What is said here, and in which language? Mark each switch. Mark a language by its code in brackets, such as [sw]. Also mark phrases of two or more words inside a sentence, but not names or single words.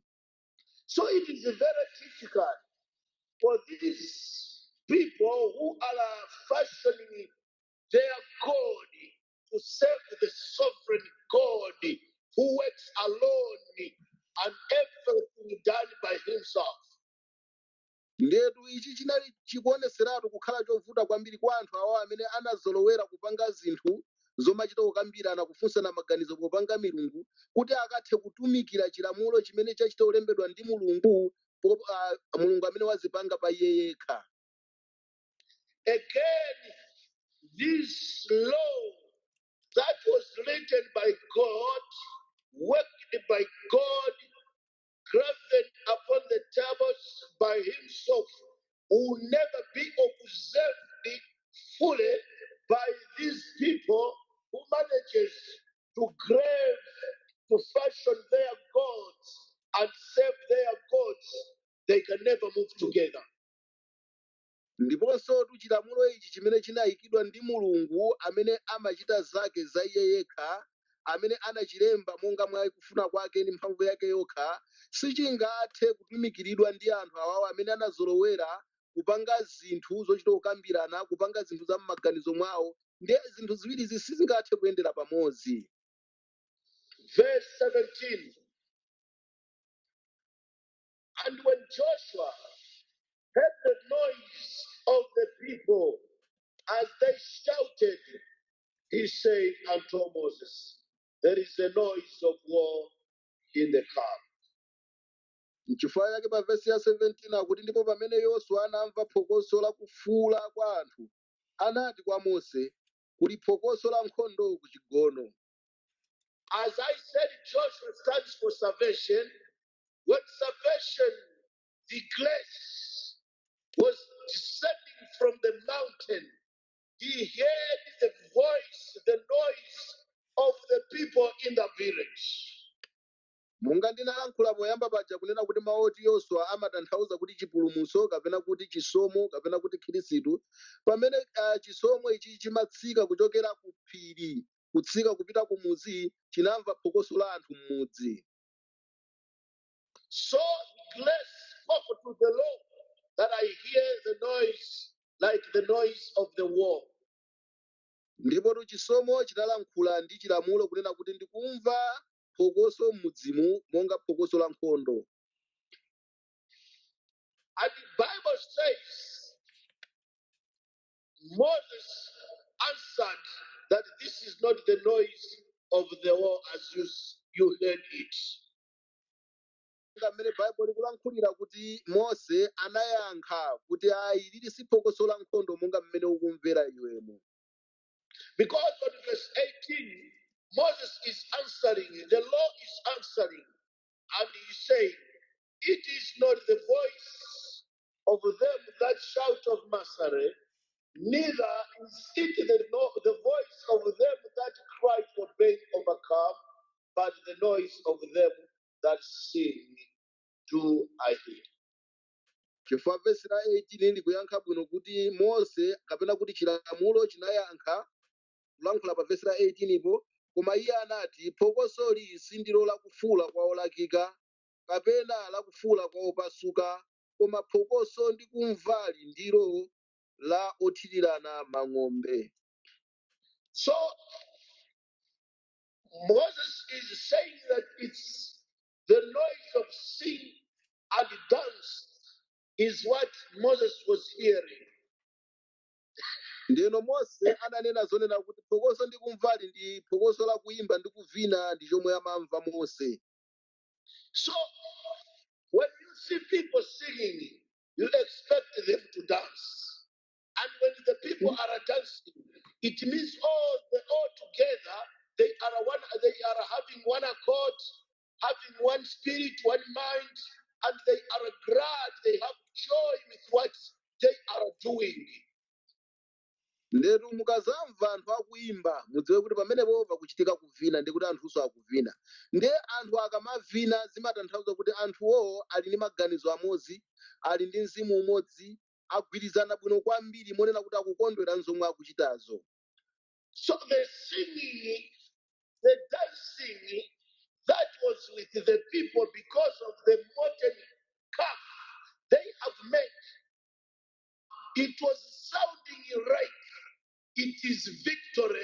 [en] So it is very difficult for these people who are fashioning their God to serve the sovereign God who works alone and everything done by himself. [ny] Ndetu ichi chinali chikuoneseratu kukhala chovuta kwambiri kwa anthu awo amene anazolowera kupanga zinthu zomachita kukambirana kufunsana maganizo popanga milungu kuti akathe kutumikira chilamulo chimene chachita kulembedwa ndi mulungu mulungu amene wazipanga pa iye yekha. [en] Again, this law that was written by God, worked by God, graven upon the tables by himself, will never be observed fully by these people who manages to grave, to fashion their gods and serve their gods. They can never move together. [ny] Ndiponso chilamulo ichi chimene chinayikidwa ndi mulungu amene amachita zake za iye yekha, amene anachilemba monga mwa kufuna kwake ndi mphamvu yake yokha, sichingathe kutumikiridwa ndi anthu awawo amene anazolowera kupanga zinthu zochita kukambirana, kupanga zinthu za m'maganizo mwawo, ndi zinthu ziwirizi sizingathe kuyendera pamodzi. [en] Verse 17. And when Joshua heard the noise of the people as they shouted, he said unto Moses, there is a noise of war in the camp. [ny] N'chifukwa chake pa vesi ya 17 akuti ndipo pamene Yoswa anamva phokoso la kufuula kwa anthu, anati kwa Mose, kuli phokoso la nkhondo ku chigono. [en] As I said, Joshua stands for salvation. When salvation, the grace, was descending from the mountain, he heard the voice, the noise of the people in the village. [ny] Monga ndinalankhula poyamba paja kunena kuti mawu oti Yoswa amatanthauza kuti chipulumutso kapena kuti chisomo kapena kuti khirisitu. Pamene chisomo ichi chimatsika kuchokera ku phiri kutsika kupita ku mudzi, chinamva phokoso la anthu m'mudzi. [en] So grace spoke to the Lord that I hear the noise like the noise of the war. [ny] Ndipo chisomo chinalankhula ndi chilamulo kunena kuti ndikumva phokoso m'mudzimu monga phokoso la nkhondo. [en] And the Bible says Moses answered that this is not the noise of the war as you heard it. [ny] Pamene Bible ikulankhulira kuti Mose anayankha kuti ayi lili si phokoso la nkhondo monga mmene ukumvera iwemo. [en] Because on verse 18, Moses is answering, the law is answering, and he saying, it is not the voice of them that shout of Massare, neither is it the voice of them that cry for pain overcome, but the noise of them that sing do I hear. [ny] Chifukwa vesi la 18 likuyankha bwino kuti Mose kapena kuti chilamulo chinayankha kulankhula pa vesi la 18 ipo, koma iye anati phokosoli sindilo lakufuula kwa olakika kapena lakufuula kwa opasuka, koma phokoso ndi kumvali ndilo la othirirana mang'ombe. [en] So Moses is saying that it's the noise of sing and dance is what Moses was hearing. [ny] Ndeno Mose ananena zonena kuti phokoso ndi kumvali ndi phokoso la kuimba ndi kuvina ndi chomwe amamva Mose. [en] So when you see people singing, you expect them to dance. And when the people are dancing, it means all together they are having one accord, having one spirit, one mind, and they are glad, they have joy with what they are doing. [ny] Ndetu mukazamva anthu akuimba mudziwe kuti pamenepo pakuchitika kuvina ndi kuti anthuso akuvina. Nde anthu akamavina zimatanthauza kuti anthuwo ali ndi maganizo amodzi, ali ndi mzimu umodzi, agwirizana bwino kwambiri monena kuti akukondwera zomwe akuchitazo. [en] So the singing, the dancing that was with the people because of the modern calf they have made, it was sounding right. It is victory.